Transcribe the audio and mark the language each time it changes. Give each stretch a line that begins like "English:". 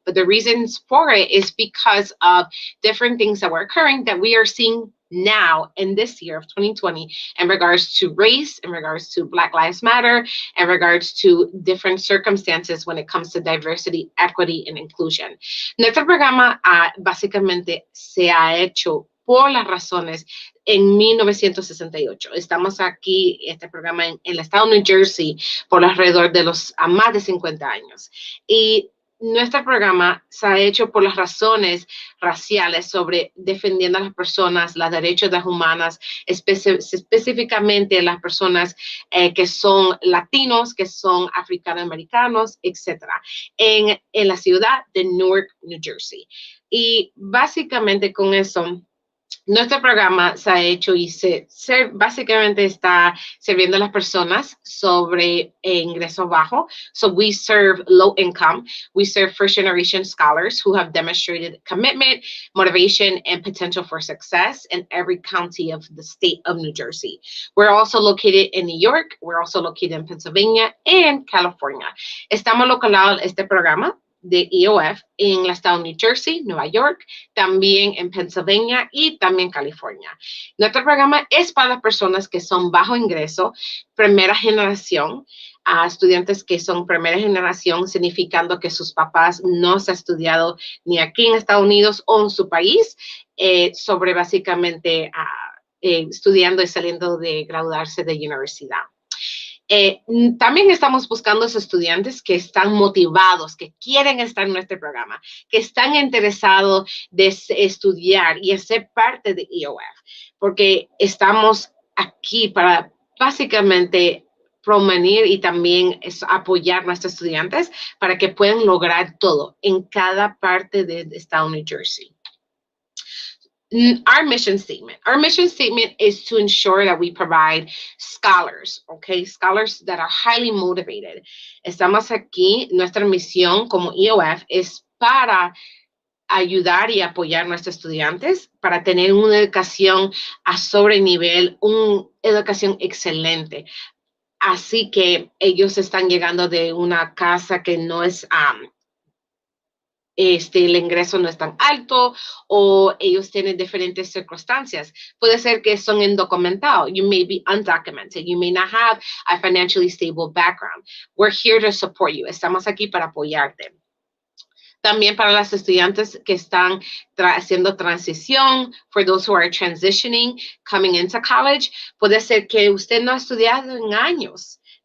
English: But the reasons for it is because of different things that were occurring that we are seeing now in this year of 2020 in regards to race, in regards to Black Lives Matter, in regards to different circumstances when it comes to diversity, equity, and inclusion.
Spanish: Nuestro programa básicamente se ha hecho por las razones en 1968. Estamos aquí, este programa en el estado de New Jersey, por alrededor de los más de 50 años. Y nuestro programa se ha hecho por las razones raciales sobre defendiendo a las personas, los derechos de las humanas, específicamente las personas que son latinos, que son africanoamericanos, etc. En la ciudad de Newark, New Jersey. Y básicamente con eso, Nuestro programa se ha hecho y básicamente está sirviendo a las personas sobre ingreso bajo.
English: So we serve low income. We serve first generation scholars who have demonstrated commitment, motivation, and potential for success in every county of the state of New Jersey. We're also located in New York. We're also located in Pennsylvania and California.
Spanish: Estamos localizados en este programa de EOF en el estado de New Jersey, Nueva York, también en Pennsylvania y también California. Nuestro programa es para las personas que son bajo ingreso, primera generación, a estudiantes que son primera generación, significando que sus papás no se han estudiado ni aquí en Estados Unidos o en su país, sobre básicamente estudiando y saliendo de graduarse de universidad. También estamos buscando a esos estudiantes que están motivados, que quieren estar en nuestro programa, que están interesados de estudiar y ser parte de EOF, porque estamos aquí para básicamente promover y también apoyar a nuestros estudiantes para que puedan lograr todo en cada parte del estado de New Jersey.
English: Our mission statement is to ensure that we provide scholars, okay, scholars that are highly motivated.
Spanish: Estamos aquí, nuestra misión como EOF es para ayudar y apoyar a nuestros estudiantes para tener una educación a sobrenivel, una educación excelente. Así que ellos están llegando de una casa que no es el ingreso no es tan alto o ellos tienen diferentes circunstancias. Puede ser que son indocumentados.
English: You may be undocumented. You may not have a financially stable background. We're here to support you.
Spanish: Estamos aquí para apoyarte. También para los estudiantes que están haciendo transición,
English: for those who are transitioning, coming into college,
Spanish: puede ser que usted no ha estudiado en años.